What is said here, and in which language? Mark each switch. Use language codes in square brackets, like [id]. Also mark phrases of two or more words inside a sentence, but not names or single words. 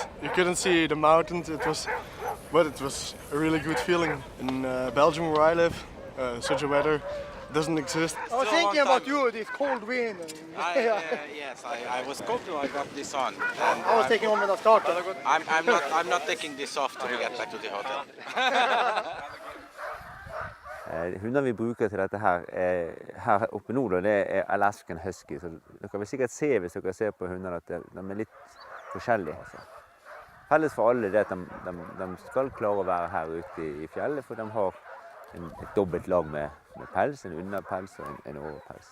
[en] You couldn't see the mountains. But it was a really good feeling. In Belgium, where I live, such a weather doesn't exist. I was thinking about you, this cold wind. Yes, I was cold till I got this on. I was taking on when I started. I'm not taking this off till we get back to the hotel. [no] Hundene vi bruker til dette her oppe nå, det er Alaskan Husky. Så dere vil sikkert se hvis dere ser på hundene at de er litt forskjellige. Altså. Felles for alle er at de skal klare å være her ute i fjellet, for de har et dobbelt lag med pels, en underpels og en overpels.